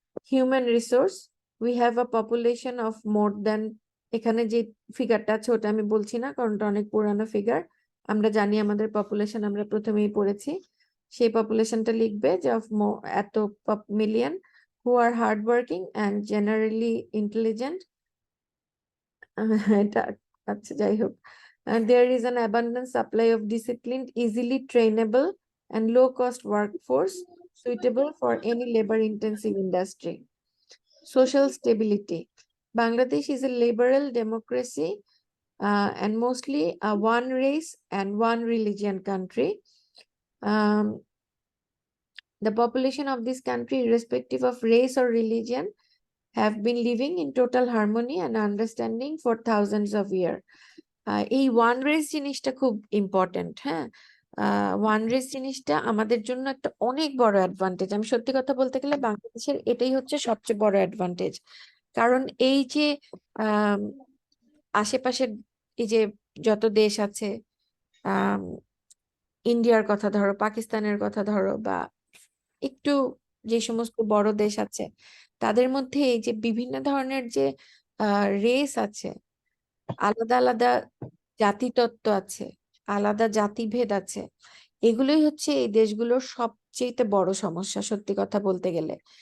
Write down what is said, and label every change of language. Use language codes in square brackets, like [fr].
[bn] Human resource, [en] we have a population of more than, [bn] এখানে যে ফিগারটা আছে ওটা আমি বলছি না কারণ ওটা অনেক পুরানো ফিগার। আমরা জানি আমাদের পপুলেশন, আমরা প্রথমেই পড়েছি, সেই পপুলেশনটা লিখবে যে অফ এত million [en] Who are hard working and generally intelligent. [bn] এটা আচ্ছা যাই হোক। [en] And there is an abundant supply of disciplined, easily trainable, and low-cost workforce suitable for any labor-intensive industry. Social stability. Bangladesh is a liberal democracy and mostly a one race and one religion country. The population of this country, irrespective of race or religion, have been living in total harmony and understanding for thousands of years. [bn] এই one race জিনিসটা খুব important. হ্যাঁ, one race জিনিসটা আমাদের জন্য একটা অনেক বড় অ্যাডভান্টেজ। আমি সত্যি কথা বলতে গেলে বাংলাদেশের এটাই হচ্ছে সবচেয়ে বড় অ্যাডভান্টেজ। কারণ এই যে আশেপাশের এই যে যত দেশ আছে, ইন্ডিয়ার কথা ধরো, পাকিস্তানের কথা ধরো, বা একটু যে সমস্ত বড় দেশ আছে, তাদের মধ্যে এই যে বিভিন্ন ধরনের যে রেস আছে, আলাদা আলাদা জাতিতত্ত্ব আছে, আলাদা জাতিভেদ আছে, এগুলোই হচ্ছে এই দেশগুলোর সবচেয়ে বড় সমস্যা সত্যি কথা বলতে গেলে।